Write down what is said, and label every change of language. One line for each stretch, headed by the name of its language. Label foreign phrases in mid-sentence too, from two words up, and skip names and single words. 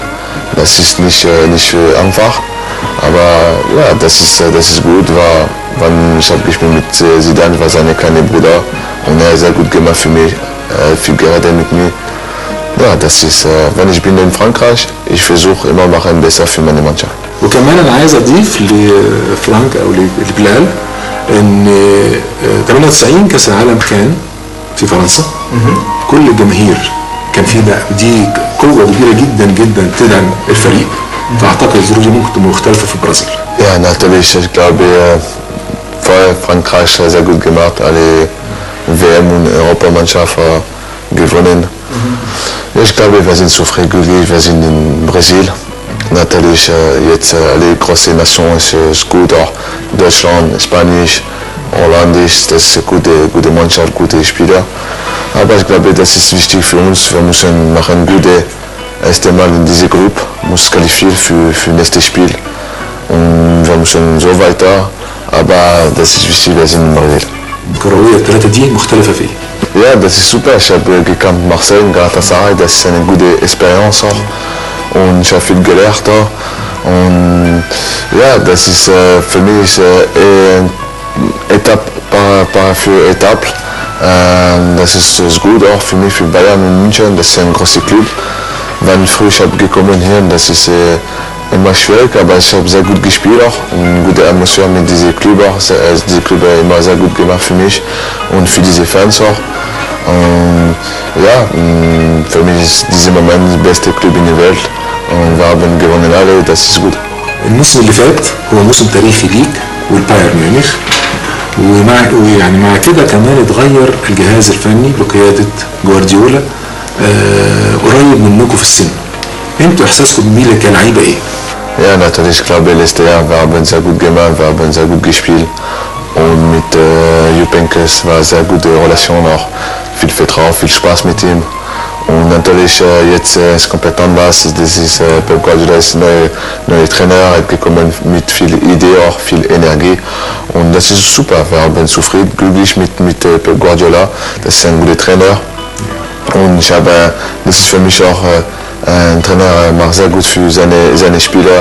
German: Das ist nicht einfach, aber ja, das ist gut. Ich habe gespielt mit Zidane, war seine kleine Bruder und er hat sehr gut gemacht für mich, viel geredet mit mir. Ja, das ist, wenn ich bin in Frankreich, ich versuche immer machen besser für meine Mannschaft.
Arabic: وكمان انا عايز اضيف لفرانك او لبلال ان 98 كاس العالم كان في فرنسا، كل الجماهير كان في دي قوه كبيره جدا تدعم الفريق، فاعتقد الظروف دي ممكن تبقى مختلفه في البرازيل.
German: Ja, natürlich, ich glaube, vorher Frankreich sehr gut gemacht, alle WM und Europamannschaft gewonnen. Ich glaube, wir sind zufrieden glücklich, wir sind in Brasilien. Natürlich, jetzt alle große Nationen ist gut, auch Deutschland, Spanisch, Holländisch, das ist eine gute Mannschaft, gute Spieler. Aber ich glaube, das ist wichtig für uns, wir müssen machen gute erste Mal in diese Gruppe, muss qualifizieren für nächstes Spiel. Und wir müssen so weiter, aber das ist wichtig, wir sind in Brasilien.
Arabic: الكروية الثلاثة دي مختلفة في ايه؟
German: Ja, das ist super. Ich habe gekannt Marseille, Galatasaray, das ist eine gute Experience auch. Und ich habe viel gelernt auch. Und ja, das ist für mich Etappe für Etappe. Das ist gut auch für mich, für Bayern und München. Das ist ein großer Club. Wenn früh ich habe gekommen hier, das ist immer schwierig, aber ich habe sehr gut gespielt auch und gute Emotionen mit diesem Club auch. Diese Club hat immer sehr gut gemacht für mich und für diese Fans auch. Und ja, für mich ist dieser Moment der beste Club in der Welt und wir haben gewonnen alle, das ist gut.
Arabic: الموسم اللي فات هو موسم تاريخي ليك والبايرن ميونخ، ويعني مع كده كمان اتغير الجهاز الفني بقيادة جوارديولا قريب منكم في السن. انتوا احساسكم بيه كلاعيبه ايه؟
German: Ja, natürlich, ich glaube, letztes Jahr wir haben sehr gut gemacht, wir haben sehr gut gespielt und mit Jupp Heynckes war sehr gute Relation auch, viel Vertrauen, viel Spaß mit ihm und natürlich jetzt ist komplett anders, das ist Pep Guardiola ist neuer Trainer, hat gekommen mit viel Idee, auch viel Energie und das ist super, wir haben zufrieden, glücklich mit Pep Guardiola, das ist ein guter Trainer und das ist für mich auch Ein Trainer macht sehr gut für seine Spieler.